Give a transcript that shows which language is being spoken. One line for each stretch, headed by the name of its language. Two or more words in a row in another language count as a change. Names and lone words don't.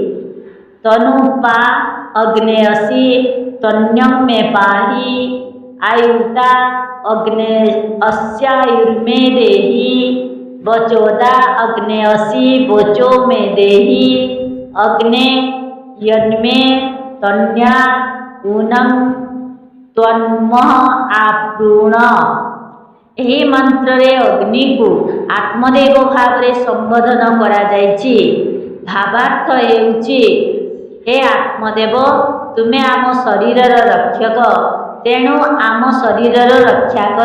Sanskrit: तनुपा अग्नेयसी तन्यं मे पाहि आयुर्ता अग्ने अस्यायुर्मे देहि वचोदा अग्नेयसी वचो मे देहि अग्ने यन्मे तन्या ऊनं त्वन्मः आप्लुण।
Odia: ଏହି ମନ୍ତ୍ରରେ ଅଗ୍ନିକୁ ଆତ୍ମଦେବ ଭାବରେ ସମ୍ବୋଧନ କରାଯାଇଛି। ଭାବାର୍ଥ ହେଉଛି, ହେ ଆତ୍ମଦେବ, ତୁମେ ଆମ ଶରୀରର ରକ୍ଷକ, ତେଣୁ ଆମ ଶରୀରର ରକ୍ଷା କର।